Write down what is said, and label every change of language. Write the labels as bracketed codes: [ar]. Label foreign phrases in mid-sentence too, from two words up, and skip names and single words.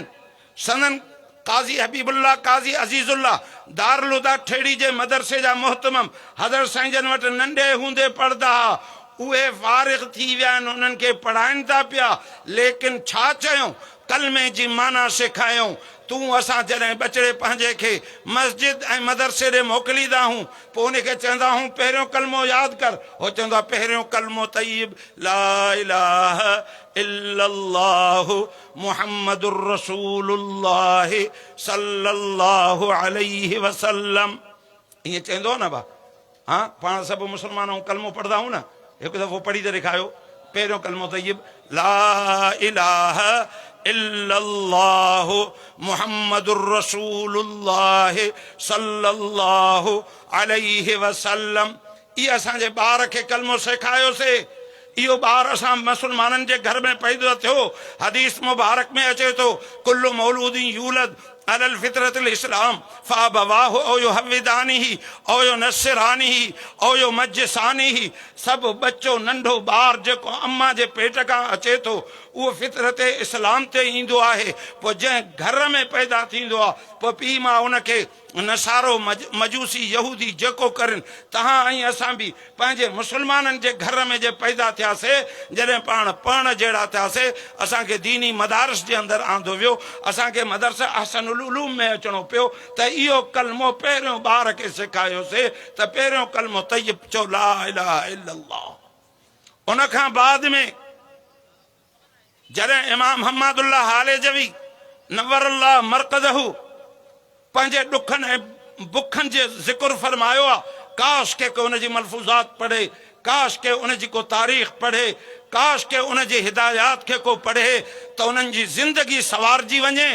[sd] सनन काज़ी हबीबुल्लाह काज़ी अज़ीज़ुल्लाह दारुल हुदा ठेड़ी जे मदरसे जा मोहतमम हज़रत साईं जन वटि नंढे हूंदे पढ़दा हुआ, उहे फारिग़ थी विया आहिनि, उन्हनि खे पढ़ाइनि था पिया। लेकिन छा चयूं, कलमे जी माना सेखारियूं। तूं असां जॾहिं बचड़े पंहिंजे खे मस्जिद ऐं मदरसे ॾे मोकिलींदा आहियूं, पोइ उनखे चवंदा आहियूं पहिरियों कलमो यादि कर। उहो चवंदो आहे पहिरियों कलमो तय्यब [ar] لا إله إلا الله محمد رسول الله صلى الله عليه وسلم. [sd] ईअं चवंदो न बा, हाँ पाण सभु मुस्लमान ऐं कलमो पढ़ंदा आहियूं न, हिकु दफ़ो पढ़ी त ॾेखारियो पहिरियों कलमो तय्यब [ar] لا إله إلا الله محمد رسول الله صلى الله عليه وسلم. [sd] इहा असांजे ॿार खे कलमो सेखारियोसीं। इहो ॿार असां मुस्लमाननि जे घर में पैदा थियो। हदीस मुबारक में अचे थो [ar] كل مولود يولد على الفطرة الإسلام فأبواه أو يهودانه أو ينصرانه أو يمجسانه. [sd] सब बच्चो नंढो ॿार जेको अम्मा जे पेट खां अचे थो उहो फितरत इस्लाम ते ईंदो आहे। पोइ जंहिं घर में पैदा थींदो आहे पोइ पीउ मां उनखे नसारो मजूसी यहूदी जेको करनि, तव्हां ऐं असां बि पंहिंजे मुस्लमाननि जे घर में जे पैदा थियासीं, जॾहिं पाण जहिड़ा थियासीं असांखे दीनी मदारस जे अंदरि आंदो वियो, असांखे मदरसा अहसनुल उलूम में अचणो पियो त इहो कलमो पहिरियों ॿार खे सेखारियोसीं त पहिरियों कलमो तय्यब चओ [ar] لا إله إلا الله. [sd] उन खां बाद में जॾहिं इमाम हम्मादुल्लाह हालेजवी [ar] نور الله مرقده [sd] पंहिंजे ॾुखनि ऐं बुखनि जे ज़िक्र फरमायो आहे, काश के को उनजी मलफूज़ात पढ़े, काश के उनजी को तारीख़ पढ़े, काश के उनजी हिदायत खे को पढ़े त उन्हनि जी ज़िंदगी सवारजी वञे।